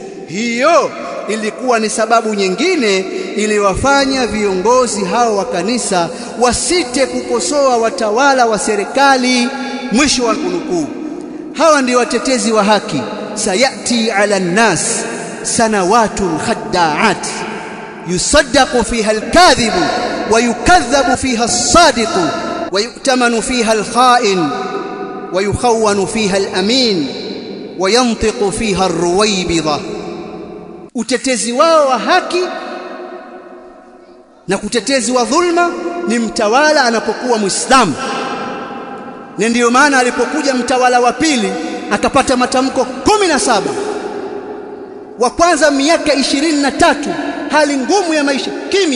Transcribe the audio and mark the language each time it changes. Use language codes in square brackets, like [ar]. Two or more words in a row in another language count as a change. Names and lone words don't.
[sw] Hiyo ilikuwa ni sababu nyingine iliwafanya viongozi hao wa kanisa wasite kukosoa watawala wa serikali. Mwisho wa kunukuu. Hawa ndio watetezi wa haki. [ar] سيأتي على الناس سنوات خداعات يصدق فيها الكاذب ويكذب فيها الصادق ويؤتمن فيها الخائن ويخون فيها الأمين وينطق فيها الرويبضة. [sw] Utetezi wao wa haki na kutetezi wa dhulma ni mtawala anapokuwa Muislamu. Na ndiyo maana alipokuja mtawala wa pili akapata matamko 17, wa kwanza miaka 23 hali ngumu ya maisha, kimya.